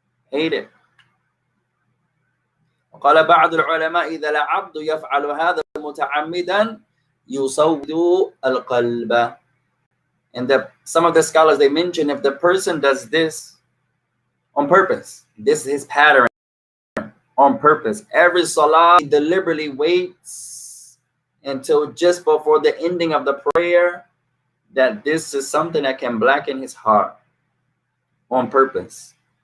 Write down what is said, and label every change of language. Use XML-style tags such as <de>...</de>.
<en>Hated.</en> <ar>وقال بعض العلماء إذا العبد يفعل هذا متعمدا يصود القلب.</ar> <en>And some of the scholars, they mention if the person does this on purpose, this is his pattern on purpose. Every salah, he deliberately waits until just before the ending of the prayer, that this is something that can blacken his heart on purpose.</en>